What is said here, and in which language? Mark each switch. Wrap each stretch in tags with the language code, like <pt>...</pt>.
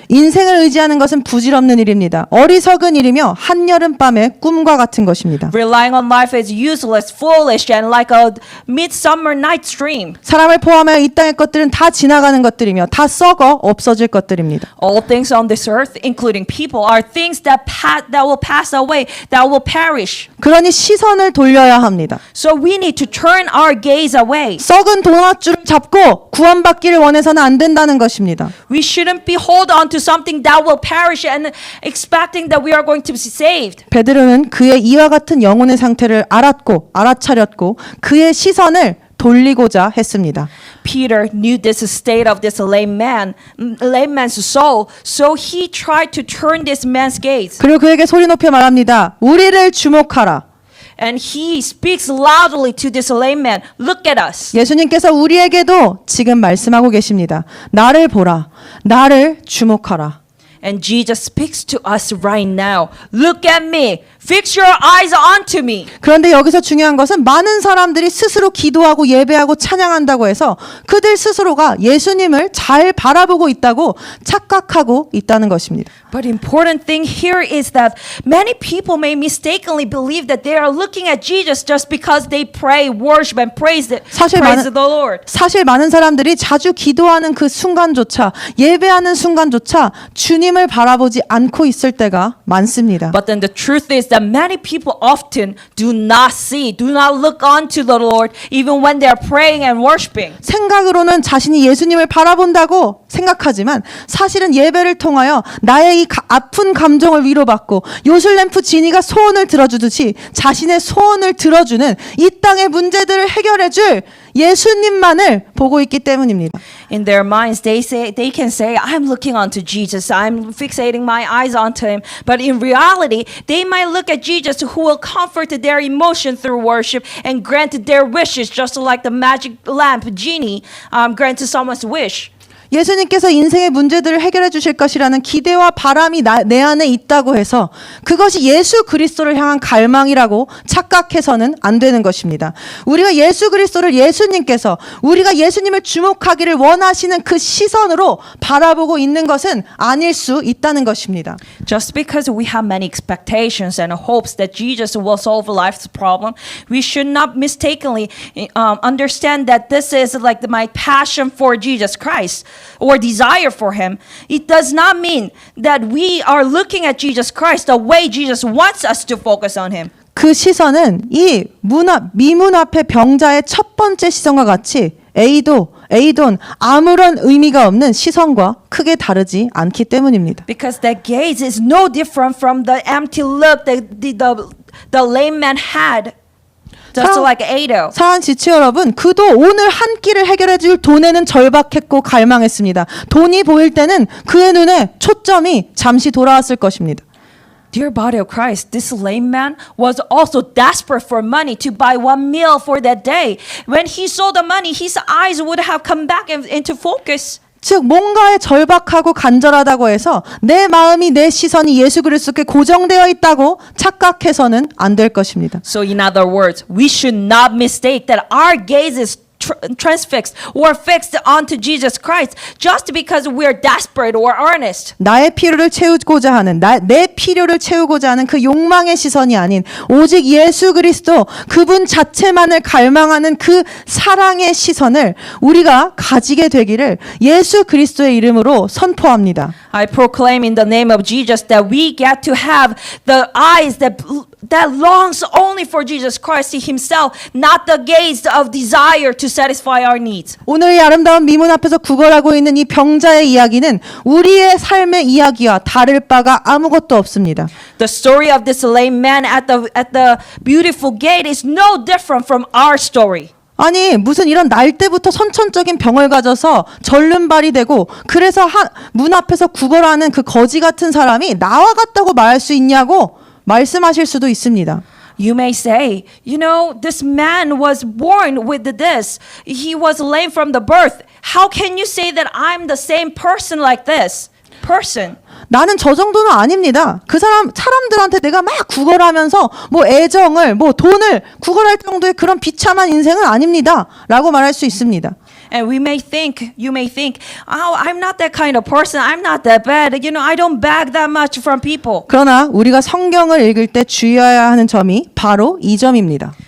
<ko>인생을 의지하는 것은 부질없는 일입니다. 어리석은 일이며 한여름 밤의 꿈과 같은 것입니다.</ko> <en>Relying on life is useless, foolish, and like a midsummer night's dream.</en> <ko>사람을 포함하여 이 땅의 것들은 다 지나가는 것들이며 것들이며 다 썩어 없어질 것들입니다.</ko> <en>All things on this earth, including people, are things that will pass away, that will perish.</en> <ko>그러니 시선을 돌려야 합니다.</ko> <en>So we need to turn our gaze away.</en> <ko>썩은 도넛줄을 잡고 구원받기를 원해서는 안 된다는 것입니다.</ko> <en>We shouldn't be hold on to something that will perish and expecting that we are going to be saved.</en> <ko>베드로는 그의 이와 같은 영혼의 상태를 알아차렸고 그의 시선을 돌리고자 했습니다.</ko> <en>Peter knew this state of this lame man's soul, so he tried to turn this man's gaze.</en> <ko>그리고 그에게 소리 높여 말합니다. 우리를 주목하라.</ko> <en>And he speaks loudly to this lame man. Look at us.</en> <ko>예수님께서 우리에게도 지금 말씀하고 계십니다. 나를 보라. 나를 주목하라.</ko> <en>And Jesus speaks to us right now. Look at me. Fix your eyes onto me.</en> <ko>그런데 여기서 중요한 것은 많은 사람들이 스스로 기도하고 예배하고 찬양한다고 해서 그들 스스로가 예수님을 잘 바라보고 있다고 착각하고 있다는 것입니다.</ko> <en>But important thing here is that many people may mistakenly believe that they are looking at Jesus just because they pray, worship, and praise the Lord.</en> <ko>사실 많은 사람들이 자주 기도하는 그 순간조차 예배하는 순간조차 주님을 바라보지 않고 있을 때가 많습니다.</ko> <en>But then the truth is that many people often do not look onto the Lord even when they are praying and worshiping.</en> <ko>생각으로는 자신이 예수님을 바라본다고 생각하지만 사실은 예배를 통하여 나의 이 아픈 감정을 위로받고 요술램프 지니가 소원을 들어주듯이 자신의 소원을 들어주는 이 땅의 문제들을 해결해줄 예수님만을 보고 있기 때문입니다.</ko> <en>In their minds, they can say, "I'm looking onto Jesus. I'm fixating my eyes onto Him." But in reality, they might look at Jesus, who will comfort their emotion through worship and grant their wishes, just like the magic lamp genie granted someone's wish.</en> <ko>예수님께서 인생의 문제들을 해결해 주실 것이라는 기대와 바람이 내 안에 있다고 해서 그것이 예수 그리스도를 향한 갈망이라고 착각해서는 안 되는 것입니다. 우리가 예수 그리스도를 예수님께서 우리가 예수님을 주목하기를 원하시는 그 시선으로 바라보고 있는 것은 아닐 수 있다는 것입니다.</ko> <en>Just because we have many expectations and hopes that Jesus will solve life's problem, we should not mistakenly understand that this is like my passion for Jesus Christ. Or desire for him. It does not mean that we are looking at Jesus Christ the way Jesus wants us to focus on him.</en> <ko>그 시선은 이 미문 앞의 병자의 첫 번째 시선과 같이 에이돈 아무런 의미가 없는 시선과 크게 다르지 않기 때문입니다.</ko> <en>Because that gaze is no different from the empty look that the lame man had. Just like Ado.</en> <ko>사랑하는 지체 여러분, 그도 오늘 한 끼를 해결해 줄 돈에는 절박했고 갈망했습니다. 돈이 보일 때는 그의 눈에 초점이 잠시 돌아왔을 것입니다.</ko> <en>Dear body of Christ, this lame man was also desperate for money to buy one meal for that day. When he saw the money, his eyes would have come back into focus.</en> <ko>즉 뭔가에 절박하고 간절하다고 해서 내 마음이 내 시선이 예수 그리스도께 고정되어 있다고 착각해서는 안 될 것입니다.</ko> <en>So in other words, we should not mistake that our gaze is transfixed or fixed onto Jesus Christ just because we're desperate or earnest.</en> <ko>나의 필요를 채우고자 하는 내 필요를 채우고자 하는 그 욕망의 시선이 아닌 오직 예수 그리스도 그분 자체만을 갈망하는 그 사랑의 시선을 우리가 가지게 되기를 예수 그리스도의 이름으로 선포합니다.</ko> <en>I proclaim in the name of Jesus that we get to have the eyes that longs only for Jesus Christ himself, not the gaze of desire to satisfy our needs.</en> <ko>오늘 이 아름다운 미문 앞에서 구걸하고 있는 이 병자의 이야기는 우리의 삶의 이야기와 다를 바가 아무것도 없습니다.</ko> <en>The story of this lame man at the beautiful gate is no different from our story.</en> <ko>아니 무슨 이런 날 때부터 선천적인 병을 가져서 절름발이 되고 그래서 문 앞에서 구걸하는 그 거지 같은 사람이 나와 같다고 말할 수 있냐고 말씀하실 수도 있습니다.</ko> <en>You may say, you know, this man was born with this. He was lame from the birth. How can you say that I'm the same person like this person?</en> <ko>나는 저 정도는 아닙니다. 그 사람들한테 내가 막 구걸하면서 뭐 애정을 뭐 돈을 구걸할 정도의 그런 비참한 인생은 아닙니다라고 말할 수 있습니다.</ko> <en>And you may think, oh, I'm not that kind of person. I'm not that bad. You know, I don't beg that much from people.</en> <ko>그러나 우리가 성경을 읽을 때 주의해야 하는 점이 바로 이 점입니다.</ko>